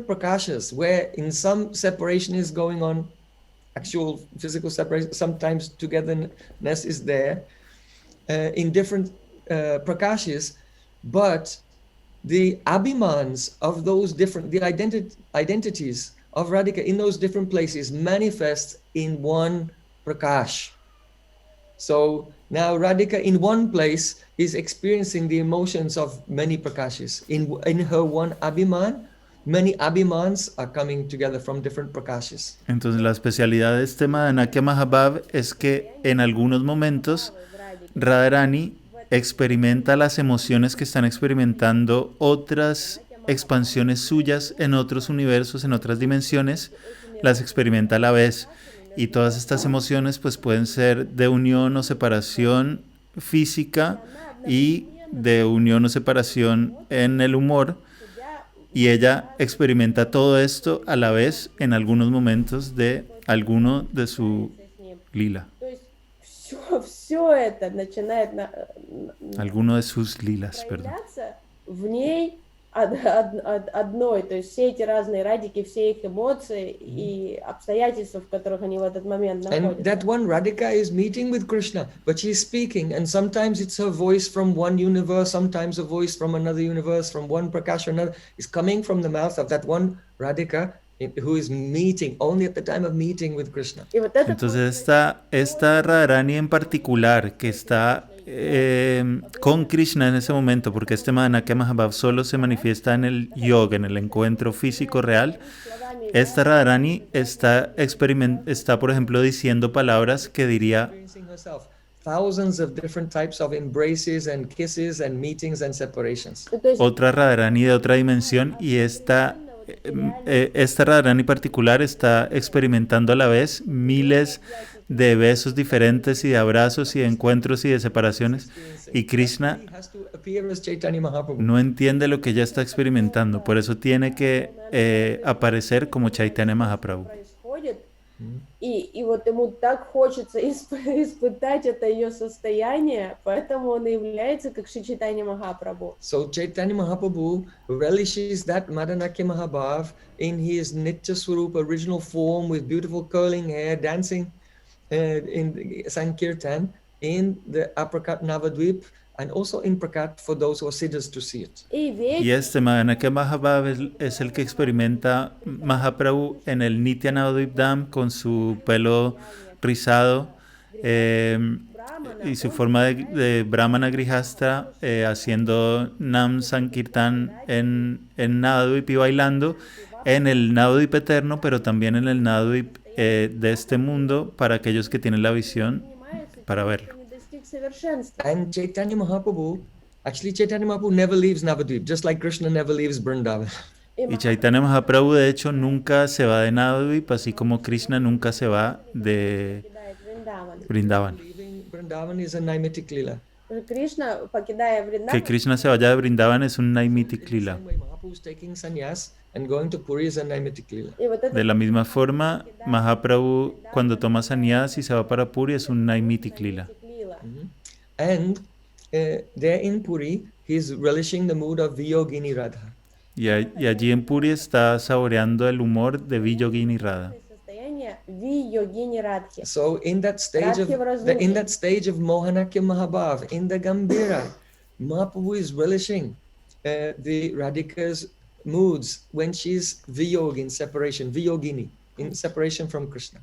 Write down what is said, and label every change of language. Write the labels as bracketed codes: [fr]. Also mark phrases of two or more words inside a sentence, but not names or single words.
[en] prakashas, where in some separation is going on, actual physical separation, sometimes togetherness is there, in different prakashas, but the abhimans of those different, the identities of Radhika in those different places manifest in one prakash. So now Radhika in one place is experiencing the emotions of many prakashas. In her one abhiman, many abhimans are coming together from different prakashas. [es] Entonces la especialidad de este Madanakya Mahabhav es que en algunos momentos Radharani experimenta las emociones que están experimentando otras expansiones suyas en otros universos, en otras dimensiones, las experimenta a la vez. Y todas estas emociones pues pueden ser de unión o separación física y de unión o separación en el humor. y ella experimenta todo esto a la vez en algunos momentos de alguno de su lila, [ru] То есть все это начинает [es] alguno de sus lilas, perdón. [ru] проявляться в ней одной, то есть все эти разные радики, все их эмоции и обстоятельства, в которых они в этот момент [en] And that [ru] находятся. [en] one Radhika is meeting with Krishna, but she's speaking, and sometimes it's her voice from one universe, sometimes a voice from another universe, from one Prakash or another, is coming from the mouth of that one Radhika who is meeting, only at the time of meeting with Krishna. [ru] И вот это [es] Entonces esta Radharani en particular que está con Krishna en ese momento, porque este Madanakya Mahabhav solo se manifiesta en el yoga, en el encuentro físico real, esta Radharani está, por ejemplo, diciendo palabras que diría [en] Experiencing herself thousands of different types of embraces and kisses and meetings and separations. [ru] то есть [es] otra Radharani de otra dimensión, y esta Radharani particular está experimentando a la vez miles de besos diferentes y de abrazos y de encuentros y de separaciones, y Krishna [en] He has to appear as Chaitanya Mahaprabhu. [es] no entiende lo que ella está experimentando, por eso tiene que aparecer como Chaitanya Mahaprabhu. [ru] происходит, и вот ему так хочется испытать это ее состояние, поэтому он и является как Шри Чайтанья Махапрабху. [en] So Chaitanya Mahaprabhu relishes that Madanakya Mahabhav in his Nitya Swarup original form with beautiful curling hair, dancing in Sankirtan in the Aprakat Navadvip, and also in Prakat for those who are siddhas to see it. [ru] И [es] Y [ru] ведь [es] este Madanakya Mahabhav es el que experimenta Mahaprabhu en el Nitya Navadvip Dham con su pelo rizado y su forma de Brahmana Grihastra, haciendo Nam Sankirtan en Navadvip y bailando en el Navadvip eterno, pero también en el Navadvip de este mundo para aquellos que tienen la visión para verlo. [ru] не достиг совершенства. [en] And Chaitanya Mahaprabhu never leaves Navadvip, just like Krishna never leaves Vrindavan. [es] Y Chaitanya Mahaprabhu de hecho nunca se va de Navadvip, así como Krishna nunca se va de [ru] Покидает Вриндаван. [es] Vrindavan. [en] Leaving Vrindavan is a Naimitic Lila. [ru] Кришна, покидая [es] Que [ru] Вриндаван, [es] Krishna se vaya de Vrindavan es un Naimitic Lila. [en] Same way Mahaprabhu is taking sannyas and going to Puri is a Naimitic Lila. [ru] и вот это [es] De la misma forma, Mahaprabhu cuando toma sannyas y se va para Puri es un Naimitic Lila. [ru] лила. [en] And there in Puri, he's relishing the mood of Viyogini Radha. [es] Y allí en Puri está saboreando el humor de Viyogini Radha. [ru] Состояние ви-йогини радхи. [en] So in that stage of Mohanakya Mahabhav, in the Gambhira, Mahaprabhu is relishing the Radhika's moods when she's Viyog in separation, Viyogini, in separation from Krishna.